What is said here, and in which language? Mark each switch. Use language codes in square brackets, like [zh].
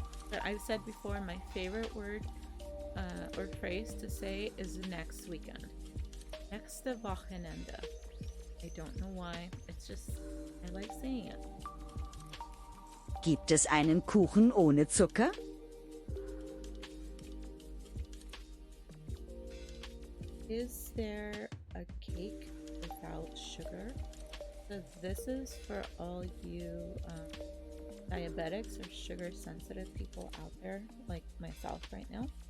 [en] But I've said before, my favorite word or phrase to say is next weekend. [de] Nächste Wochenende. [en] I don't know why. It's just, I like saying it. [de] Gibt es einen Kuchen ohne Zucker? [en] Is there a cake without sugar? So this is for all you diabetics or sugar sensitive people out there, like myself right now.